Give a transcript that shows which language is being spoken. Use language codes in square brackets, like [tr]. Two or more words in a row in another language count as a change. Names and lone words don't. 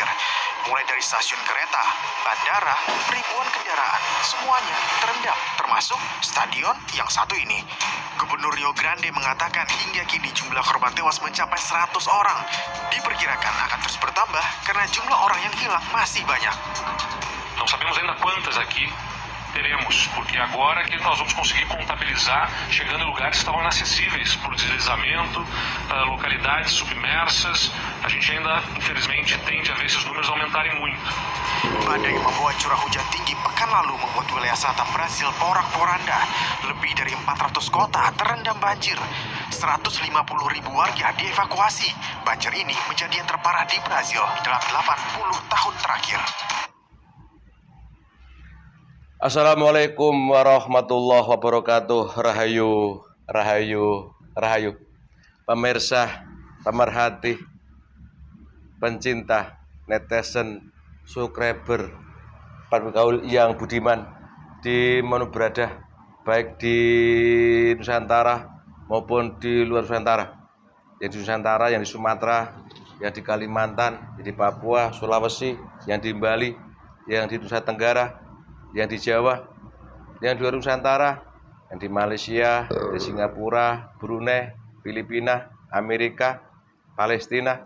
[id] Mulai dari stasiun kereta, bandara, ribuan kendaraan, semuanya terendam, termasuk stadion yang satu ini. Gubernur Rio Grande mengatakan hingga kini jumlah korban tewas mencapai 100 orang. Diperkirakan akan terus bertambah karena jumlah orang yang hilang masih banyak. [pt] Não sabemos ainda quantas aqui teremos, porque agora que nós vamos conseguir contabilizar, chegando em lugares que estavam inacessíveis por deslizamento, localidades submersas. A gente ainda, infelizmente, tende a ver esses números aumentarem muito. [id] Badai yang membawa curah hujan tinggi pekan lalu membuat wilayah selatan Brasil porak-poranda. Lebih dari 400 kota terendam banjir. 150.000 warga dievakuasi. Banjir ini menjadi yang terparah di Brasil dalam 80 tahun terakhir. [ar] السلام عليكم ورحمة الله وبركاته. [jv] Rahayu, rahayu, rahayu. [id] Pemirsa, pemerhati, pencinta, netizen, subscriber, penggaul yang budiman di mana berada, baik di Nusantara maupun di luar Nusantara. Yang di Nusantara, yang di Sumatera, yang di Kalimantan, yang di Papua, Sulawesi, yang di Bali, yang di Nusa Tenggara, yang di Jawa, yang di luar Nusantara, yang di Malaysia, di Singapura, Brunei, Filipina, Amerika, Palestina.